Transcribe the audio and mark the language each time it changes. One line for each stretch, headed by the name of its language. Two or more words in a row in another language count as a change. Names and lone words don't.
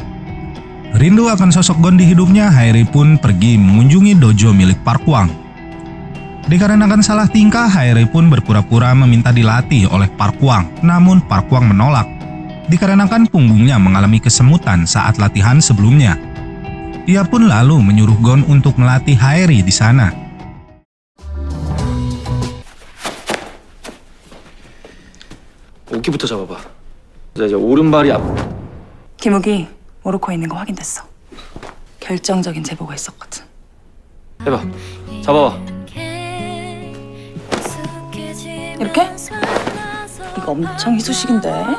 Indonesian: Rindu akan sosok Gon di hidupnya, Haeri pun pergi mengunjungi dojo milik Park Hwang. Dikarenakan salah tingkah, Haeri pun berpura-pura meminta dilatih oleh Park Hwang, namun Park Hwang menolak. Dikarenakan punggungnya mengalami kesemutan saat latihan sebelumnya. Ia pun lalu menyuruh Gon untuk melatih Haeri di sana.
Korean: 어깨부터 잡아봐. 자, 이제 오른발이 앞. 김욱이 모로코에 있는 거 확인됐어. 결정적인 제보가 있었거든. 해봐. 잡아봐. 이렇게? 이거 엄청 희소식인데.